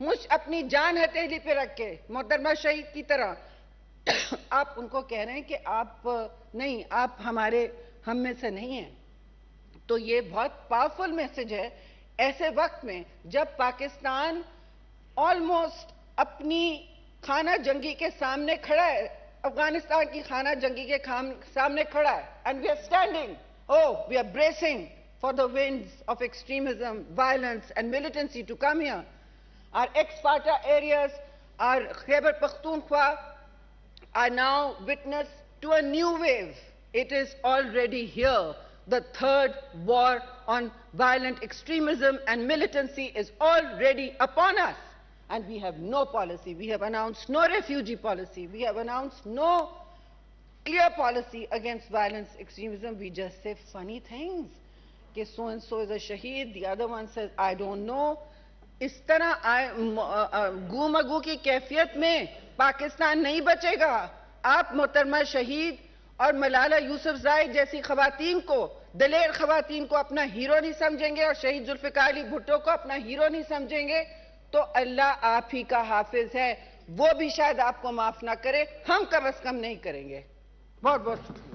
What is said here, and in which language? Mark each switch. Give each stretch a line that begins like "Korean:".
Urdu: اپنی جان ہتھیلی پہ رکھ کے محترمہ شہید کی طرح، آپ ان کو کہہ رہے ہیں کہ آپ نہیں، آپ ہم میں سے نہیں ہیں. تو یہ بہت پاورفل میسج ہے ایسے وقت میں جب پاکستان آلموسٹ اپنی خانہ جنگی کے سامنے کھڑا ہے، افغانستان کی خانہ جنگی کے سامنے کھڑا ہے.
English: And we are standing, we are bracing for the winds of extremism, violence and militancy to come here. Our ex-FATA areas, our Khyber Pakhtunkhwa are now witness to a new wave. It is already here. The third war on violent extremism and militancy is already upon us. And we have no policy. We have announced no refugee policy. We have announced no clear policy against violence extremism. We just say funny things. کہ so and so is a shaheed, the other one says I don't know.
Urdu: اس طرح گو مگو کی کیفیت میں پاکستان نہیں بچے گا. آپ محترمہ شہید اور ملالہ یوسفزائی جیسی خواتین کو، دلیر خواتین کو اپنا ہیرو نہیں سمجھیں گے، اور شہید ذوالفقار علی بھٹو کو اپنا ہیرو نہیں سمجھیں گے تو اللہ آپ ہی کا حافظ ہے، وہ بھی شاید آپ کو معاف نہ کرے، ہم کم از کم نہیں کریں گے. بہت بہت